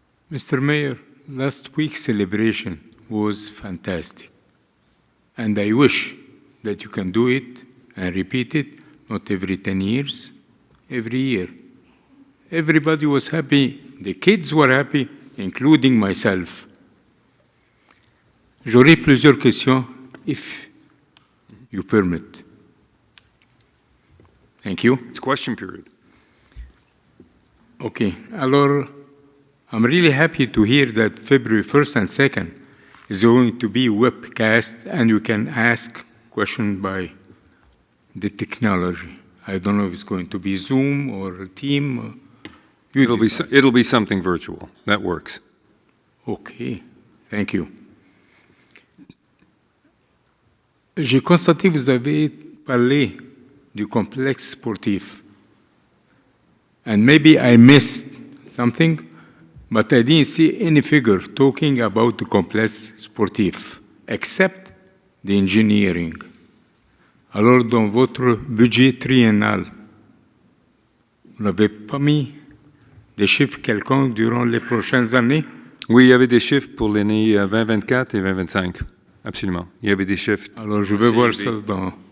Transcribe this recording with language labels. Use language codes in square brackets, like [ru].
[en] Mr. Mayor, last week's celebration was fantastic. And I wish that you can do it and repeat it, not every 10 years, every year. Everybody was happy, the kids were happy, including myself. [fr] J'aurais plusieurs questions, [en] if you permit. Thank you. It's question period. Okay. [fr] Alors, [en] I'm really happy to hear that February 1st and 2nd is going to be webcast and you can ask questions by the technology. I don't know if it's going to be Zoom or Team. It'll be something virtual. That works. Okay. Thank you. [fr] J'ai constaté que vous avez parlé du complexe sportif. [en] And maybe I missed something, but I didn't see any figure talking about the complexe sportif, except the engineering. [fr] Alors, dans votre budget triennal, vous n'avez pas mis des chiffres quelconques durant les prochaines années? Oui, il y avait des chiffres pour l'année 2024 et 2025. Absolument. Il y avait des chiffres. Alors, je vais voir ça dans...